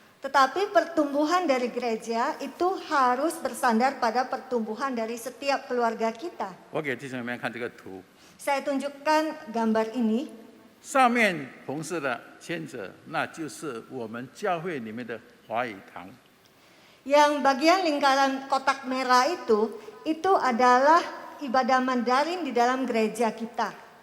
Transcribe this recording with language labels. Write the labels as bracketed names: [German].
[Indonesian] Tetapi pertumbuhan dari gereja itu harus bersandar pada pertumbuhan dari setiap keluarga kita. [Chinese] 我给弟兄姐妹看这个图， [Indonesian] Saya tunjukkan gambar ini. [Chinese] 上面红色的牵着，那就是我们教会里面的华语堂。 [Indonesian] Yang bagian lingkaran kotak merah itu adalah ibadah Mandarin di dalam gereja kita.